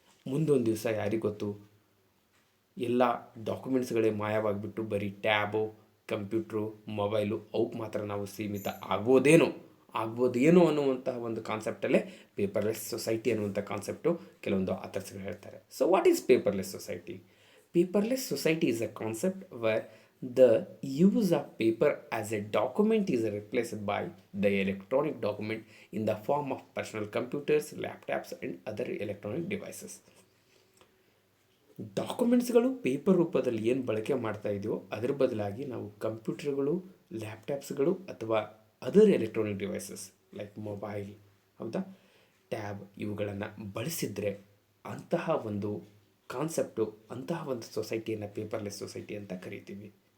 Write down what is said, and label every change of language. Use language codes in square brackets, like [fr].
[kn] ಮುಂದೊಂದು ದಿವಸ ಯಾರಿಗೆ ಗೊತ್ತು, ಎಲ್ಲ ಡಾಕ್ಯುಮೆಂಟ್ಸ್ಗಳೇ ಮಾಯವಾಗಿಬಿಟ್ಟು ಬರೀ ಟ್ಯಾಬು, ಕಂಪ್ಯೂಟ್ರು, ಮೊಬೈಲು ಅವಕ್ಕೆ ಮಾತ್ರ ನಾವು ಸೀಮಿತ ಆಗ್ಬೋದೇನೋ ಅನ್ನುವಂತಹ ಒಂದು ಕಾನ್ಸೆಪ್ಟಲ್ಲೇ ಪೇಪರ್ಲೆಸ್ ಸೊಸೈಟಿ ಅನ್ನುವಂಥ ಕಾನ್ಸೆಪ್ಟು ಕೆಲವೊಂದು ಆಥರ್ಸ್ಗಳು ಹೇಳ್ತಾರೆ. [en] So what is paperless society? Paperless society is a concept where the use of paper as a document is replaced by the electronic document in the form of personal computers, laptops and other electronic devices. [kn] ಡಾಕ್ಯುಮೆಂಟ್ಸ್ಗಳು paper ರೂಪದಲ್ಲಿ ಏನು ಬಳಕೆ ಮಾಡ್ತಾ ಇದೆಯೋ ಅದರ ಬದಲಾಗಿ ನಾವು ಕಂಪ್ಯೂಟರ್ಗಳು, ಲ್ಯಾಪ್ಟಾಪ್ಸ್ಗಳು ಅಥವಾ other electronic devices like mobile, ಹೌದಾ, ಟ್ಯಾಬ್ ಇವುಗಳನ್ನು ಬಳಸಿದರೆ ಅಂತಹ ಒಂದು ಕಾನ್ಸೆಪ್ಟು, ಅಂತಹ ಒಂದು ಸೊಸೈಟಿಯನ್ನು ಪೇಪರ್ಲೆಸ್ ಸೊಸೈಟಿ ಅಂತ ಕರಿತೀವಿ.